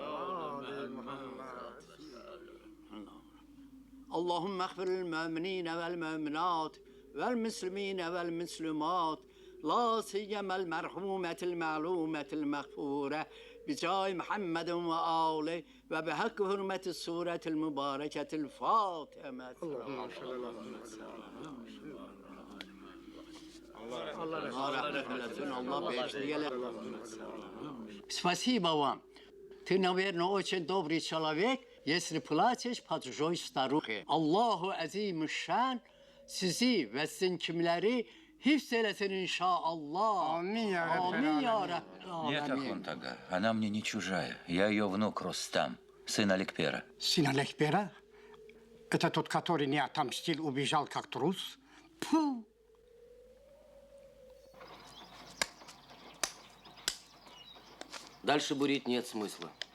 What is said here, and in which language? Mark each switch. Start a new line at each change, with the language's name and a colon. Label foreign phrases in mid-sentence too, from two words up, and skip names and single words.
Arabic: اللهم اغفر للمؤمنين والمؤمنات والمسلمين والمسلمات لا سيما المرحومة المعلومة المغفورة بجاه محمد وآله وبحق حرمة السورة المباركة الفاتحة. اللهم صل على
Russian: Спасибо вам. Ты, наверное, очень добрый человек, если платишь по чужой старухе.
Azerbaijani: Allahu Azimüşşan sizi ve sizin kimleri hifz eylesin inşallah.
Arabic: آمين يا ربي. آمين يا ربي.
Russian: Нет, Ахунтага, она мне не чужая. Я ее внук Рустам, сын Аликпера. Сын Аликпера? Это тот, который не отомстил, убежал как трус? Фу! Дальше бурить нет смысла.